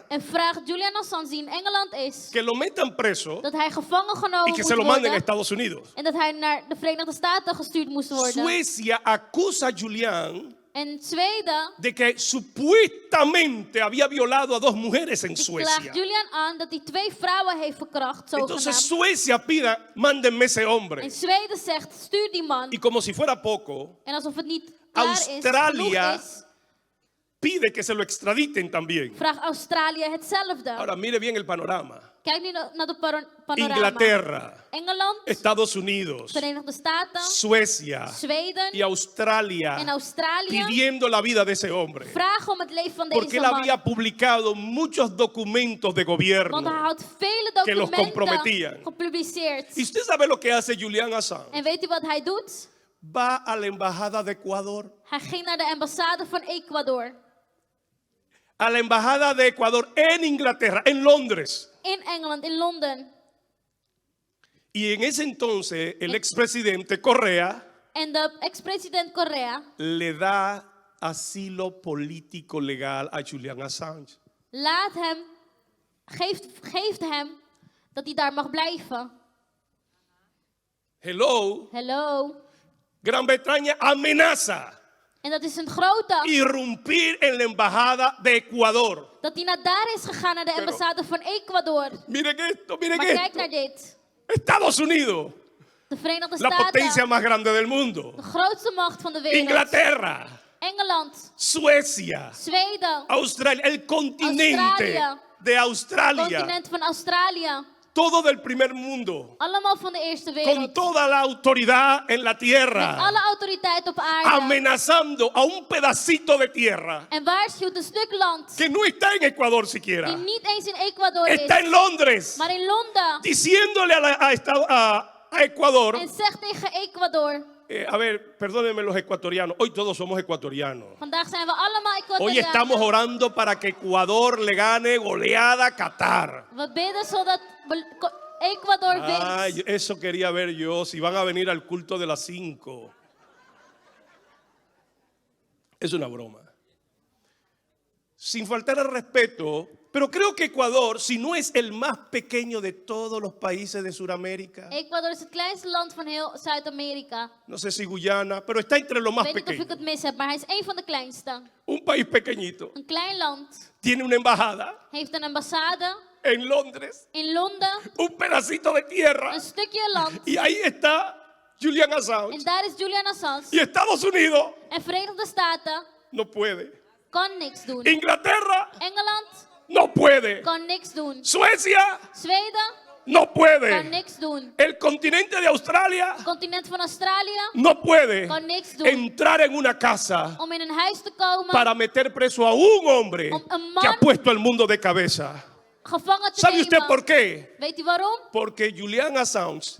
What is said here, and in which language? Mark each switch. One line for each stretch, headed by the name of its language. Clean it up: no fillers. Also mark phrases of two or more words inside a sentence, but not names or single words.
Dutch: en vraagt Julian Assange, die in Engeland is,
Spanish: que lo metan preso
Dutch: dat hij gevangen
Spanish: y
Dutch: genomen
Spanish: que
Dutch: moet
Spanish: se lo manden a
Dutch: worden
Spanish: Estados Unidos.
Dutch: en dat hij naar de Verenigde Staten gestuurd moest worden.
Spanish: Suecia acusa a Julian
Dutch: En Zweden
Spanish: de que supuestamente había violado a 2 mujeres en
Dutch: die
Spanish: Suecia.
Dutch: klaagt Julian aan dat hij 2 vrouwen heeft verkracht,
Spanish: Entonces
Dutch: zogenaamd.
Spanish: Suecia pide, mándenme ese hombre.
Dutch: En Zweden zegt, stuur die man.
Spanish: Y como si fuera poco,
Dutch: En alsof het niet klaar is,
Spanish: Australia
Dutch: genoeg is,
Spanish: pide que se lo extraditen también.
Dutch: vraagt Australië hetzelfde.
Spanish: Ahora mire bien el panorama.
Dutch: Kijk nu naar de panorama.
Spanish: Inglaterra,
Dutch: Engeland,
Spanish: Estados Unidos,
Dutch: Verenigde Staten,
Spanish: Suecia
Dutch: Zweden
Spanish: y Australia
Dutch: en Australië
Spanish: pidiendo la vida de ese hombre.
Dutch: vragen om het leven van
Spanish: Porque
Dutch: deze
Spanish: él
Dutch: man.
Spanish: había publicado muchos documentos de
Dutch: Want hij
Spanish: gobierno.
Dutch: had vele
Spanish: que los
Dutch: documenten
Spanish: comprometían.
Dutch: gepubliceerd.
Spanish: ¿Y usted sabe lo que hace Julian Assange?
Dutch: En weet u wat hij doet?
Spanish: Va a la embajada de Ecuador.
Dutch: Hij ging naar de ambassade van Ecuador.
Spanish: A la embajada de Ecuador en Inglaterra, en Londres.
Dutch: In Engeland, in Londen.
Spanish: Y en ese entonces el expresidente Correa
Dutch: En de ex-president Correa
Spanish: le da asilo político legal a Julian Assange.
Dutch: geeft hem dat hij daar mag blijven.
English: Hello, Hello.
Spanish: Gran Bretaña amenaza
Dutch: En dat is een grote.
Spanish: irrumpir en la embajada de Ecuador.
Dutch: Dat hij naar daar is gegaan, naar de ambassade van Ecuador.
Spanish: Miren esto, miren
Dutch: Maar kijk
Spanish: esto.
Dutch: naar dit.
Spanish: Estados Unidos,
Dutch: De Verenigde
Spanish: la potencia
Dutch: Staten.
Spanish: más grande del mundo.
Dutch: De grootste macht van de wereld.
Spanish: Inglaterra,
Dutch: Engeland.
Spanish: Suecia,
Dutch: Zweden.
Spanish: Australia, el continente
Dutch: Australia.
Spanish: de Australia,
Dutch: Continent van Australië.
Spanish: todo del primer mundo,
Dutch: Allemaal van de eerste
Spanish: con
Dutch: wereld.
Spanish: toda la autoridad en la
Dutch: Met
Spanish: tierra,
Dutch: alle autoriteit op aarde.
Spanish: amenazando a un pedacito de tierra
Dutch: En waarschuwt een stuk land.
Spanish: que no está en Ecuador
Dutch: Die
Spanish: siquiera,
Dutch: niet eens in Ecuador
Spanish: está
Dutch: is.
Spanish: en Londres,
Dutch: Maar in Londen.
Spanish: diciéndole a Ecuador,
Dutch: En zegt tegen Ecuador.
Spanish: a ver, perdónenme los ecuatorianos, hoy todos somos ecuatorianos.
Dutch: Vandaag zijn we allemaal
Spanish: Hoy estamos
Dutch: Ecuadorianen.
Spanish: orando para que Ecuador le gane goleada a Qatar.
Dutch: We bidden zodat Ecuador
Spanish: Ay,
Dutch: wint.
Spanish: eso quería ver yo, si van a venir al culto de las 5. Es una broma. Sin faltar al respeto, pero creo que Ecuador, si no es el más pequeño de todos los países de Sudamérica,
Dutch: Ecuador is het kleinste land van heel Zuid-Amerika.
Spanish: no sé si Guyana, pero está entre los
Dutch: Ik
Spanish: más
Dutch: weet niet of ik
Spanish: pequeños.
Dutch: het mis heb, maar hij is één van de kleinste.
Spanish: Un país pequeñito
Dutch: Een klein land.
Spanish: tiene una embajada
Dutch: Heeft een ambassade
Spanish: en Londres,
Dutch: in Londen.
Spanish: un pedacito de tierra,
Dutch: Een stukje land.
Spanish: y ahí está Julian
Dutch: En
Spanish: Assange.
Dutch: daar is Julian Assange.
Spanish: Y Estados Unidos
Dutch: En Verenigde Staten
Spanish: no puede.
Dutch: kan niks doen.
Spanish: Inglaterra
Dutch: Engeland
Spanish: no puede.
Dutch: kan niks doen.
Spanish: Suecia
Dutch: Zweden
Spanish: no
Dutch: kan
Spanish: puede.
Dutch: niks doen.
Spanish: El continente de Australia
Dutch: Het continent van Australië
Spanish: no puede
Dutch: kan niks doen.
Spanish: entrar en una casa
Dutch: Om in een huis te komen.
Spanish: para meter preso a un hombre
Dutch: Om een man
Spanish: que ha puesto el mundo de cabeza.
Dutch: gevangen te
Spanish: ¿Sabe usted por
Dutch: nemen.
Spanish: qué?
Dutch: Weet u waarom?
Spanish: Porque Julian Assange